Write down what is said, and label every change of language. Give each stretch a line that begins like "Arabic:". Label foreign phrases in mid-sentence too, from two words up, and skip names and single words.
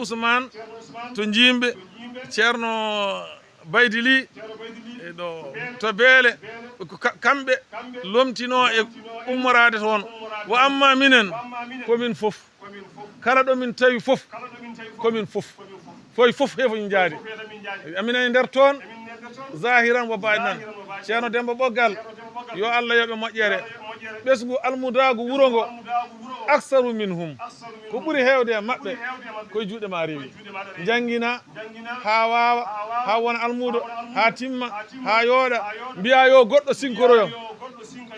Fula: Ousmane. Ceerno Ousmane. To Jimbe. To Jimbe. Ceerno Baydi Ly. Ceerno Baydi Ly. E ɗo Beele. to Beele. Beele. Ko ka-, kamɓe Kamɓe. lomtino e Lomtino e ummorade toon. ummorade
Arabic: وأما
Fula: minen.
Arabic: وأما
Fula: minen. Komin fof. Komin fof. Kala ɗo min tawi fof. Kala ɗo min tawi fof. Komin fof. Komin fof. Foy fof hefo min jaari. Fof hefo min jaari. Amina e nder toon. Amina e nder toon.
Arabic: ظاهرا وباطنا. ظاهرا وباطنا.
Fula: Ceerno Demba Boggal. Ceerno Demba Boggal. Yo Allah yoɓe moƴƴere. Yo Allah yoɓe moƴƴere. Ɓesgu almudagu wuro ngo. Almudagu wuro ngo.
Arabic: أكثر منهم. أكثر منهم.
Fula: Ko ɓuri hewde e maɓɓe. Ko ɓuri hewde e maɓɓe. Koye juuɗe ma rewi. Koye juuɗe ma rewi. Jangina. Jangina. Ha wawa. Ha wawa. Ha wona almudo. Ha wona almudo. Ha timma. Ha timma. Ha yooɗa. Ha yooɗa. Mbiya yo goɗɗo sinkoroyo. Mbiya yo goɗɗo sinkoroyo.